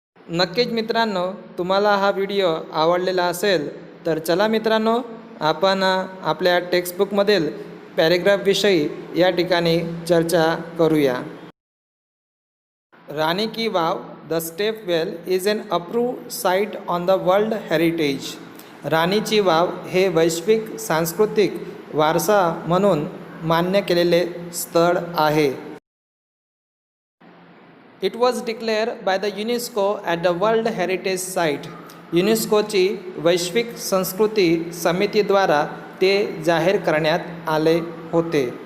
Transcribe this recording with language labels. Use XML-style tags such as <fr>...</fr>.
<mr>नक्कीच मित्रांनो, तुम्हाला हा व्हिडिओ आवडलेला असेल तर चला मित्रांनो, आपण आपल्या टेक्स्टबुकमधील पॅरेग्राफविषयी या ठिकाणी चर्चा करूया.</mr> <en>Rani ki Vav the step well is an approved site on the world heritage.</en> <mr>रानीची wow हे वैश्विक सांस्कृतिक वारसा म्हणून मान्य केलेले स्थळ आहे.</mr> <en>It was declare by the UNESCO at the world heritage site.</en> <mr>युनेस्कोची वैश्विक संस्कृती समितीद्वारा ते जाहीर करण्यात आले होते.</mr>